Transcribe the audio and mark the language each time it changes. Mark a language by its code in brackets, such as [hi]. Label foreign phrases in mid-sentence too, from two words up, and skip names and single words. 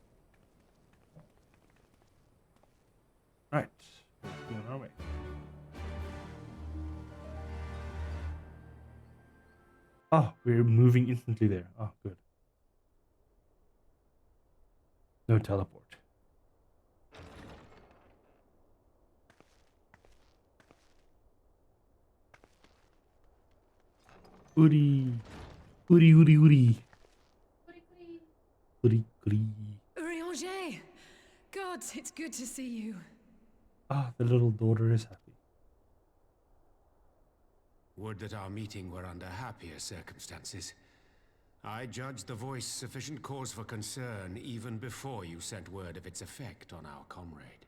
[en] Right. We're on our way. Oh, we're moving instantly there. Oh, good. No teleport. Uri. Uri, Uri, Uri. Uri, Uri. Urianger! Gods, it's good to see you. Ah, the little daughter is happy. Would that our meeting were under happier circumstances. I judged the voice sufficient cause for concern even before you sent word of its effect on our comrade.